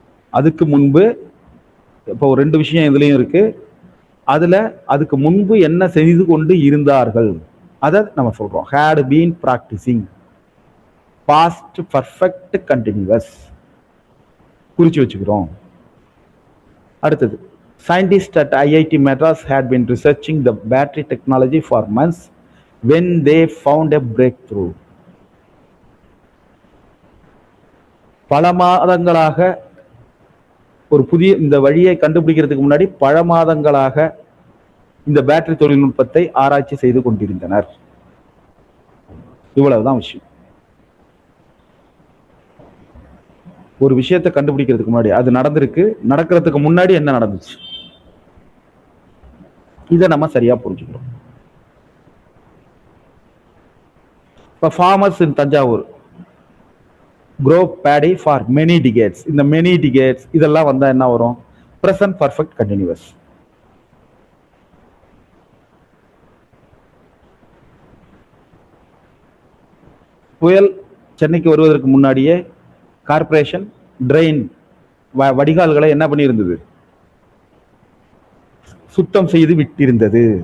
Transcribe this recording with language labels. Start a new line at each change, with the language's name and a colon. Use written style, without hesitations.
Tamil: அதுக்கு முன்பு இப்போ ரெண்டு விஷயம் இதுலயும் இருக்கு. அதுல அதுக்கு முன்பு என்ன செய்து கொண்டு இருந்தார்கள் அதை நம்ம சொல்றோம்.
English: had been practicing.
Tamil: Past perfect continuous குறிச்சு வச்சுக்கிறோம்.
English: அடுத்தது scientists at IIT Madras had been researching the battery technology for months when they found a breakthrough.
Tamil: பல மாதங்களாக ஒரு புதிய இந்த வழியை கண்டுபிடிக்கிறதுக்கு முன்னாடி பல மாதங்களாக இந்த பேட்டரி தொழில்நுட்பத்தை ஆராய்ச்சி செய்து கொண்டிருந்தனர். இவ்வளவுதான் விஷயம். ஒரு விஷயத்தை கண்டுபிடிக்கிறதுக்கு முன்னாடி அது நடந்திருக்கு, நடக்கிறதுக்கு முன்னாடி என்ன நடந்துச்சு, இதை நம்ம சரியா புரிஞ்சுக்கிறோம்.
English: இப்ப farmers in Thanjavur grow paddy for many decades.
Tamil: இந்த many decades இதெல்லாம் வந்தா என்ன வரும், present perfect continuous. புயல் சென்னைக்கு வருவதற்கு முன்னாடியே கார்பரேஷன் ட்ரெயின் வடிகால்களை என்ன பண்ணியிருந்தது, சுத்தம் செய்து விட்டிருந்தது.